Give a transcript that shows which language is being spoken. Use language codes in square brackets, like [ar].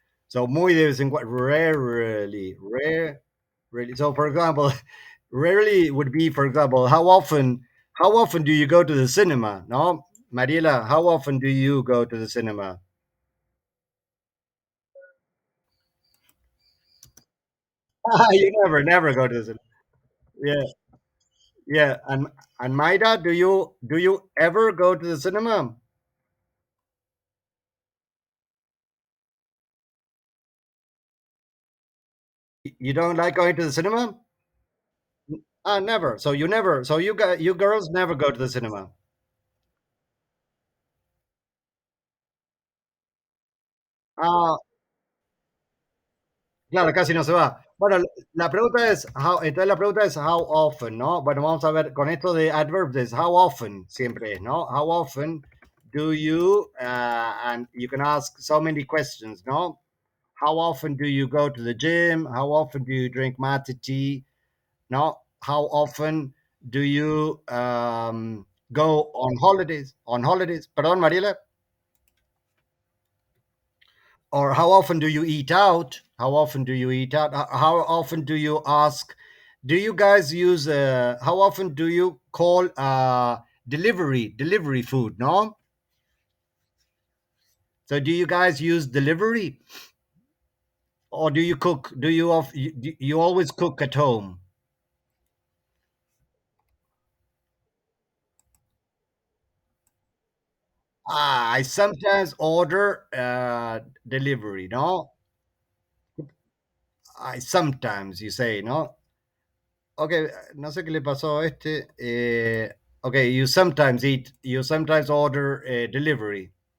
[es] So muy de vez en cuando, [en] rarely, rarely. So for example, rarely would be, for example, how often do you go to the cinema? No, Mariela, how often do you go to the cinema? You never go to the cinema. Yeah, yeah. And Maida, do you ever go to the cinema? You don't like going to the cinema? Ah, never. So you never. So you girls never go to the cinema. [es] Ah, claro, casi no se va. Bueno, la pregunta es entonces la pregunta es [en] how often, [es] ¿no? Bueno, vamos a ver con esto de adverbs es [en] how often [es] siempre es, ¿no? [en] How often do you and you can ask so many questions, ¿no? How often do you go to the gym? How often do you drink mate tea? No? How often do you go on holidays? On holidays? [es] Perdón, [en] Mariela. Or how often do you eat out? How often do you eat out? How often do you ask? Do you guys use? How often do you call delivery food? No. So do you guys use delivery, or do you cook? Do you always cook at home? I sometimes order delivery. No, I sometimes you say no. [es] Okay, no sé qué le pasó a este. [en] Okay, you sometimes order delivery.